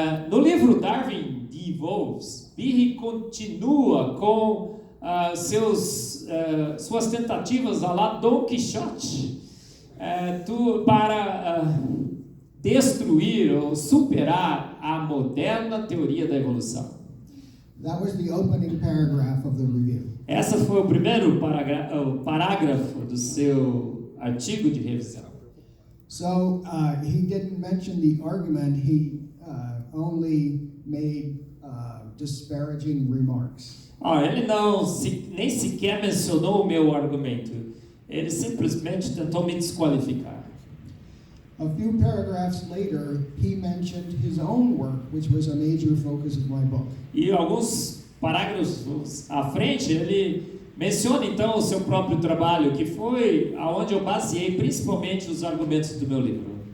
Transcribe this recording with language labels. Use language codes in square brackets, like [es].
[pt] No livro Darwin de Wolves, Behee continua com suas tentativas à la Don Quixote para destruir ou superar a moderna teoria da evolução. [en] That was the opening paragraph of the review. [pt] Essa foi o primeiro parágrafo do seu artigo de revisão. [en] So he didn't mention the argument, he only made disparaging remarks. [pt] Ele nem sequer mencionou o meu argumento. Ele simplesmente tentou me desqualificar. [en] A few paragraphs later, he mentioned his own work, which was a major focus of my book. [pt] E alguns parágrafos à frente, ele menciona então o seu próprio trabalho, que foi aonde eu baseei principalmente os argumentos do meu livro.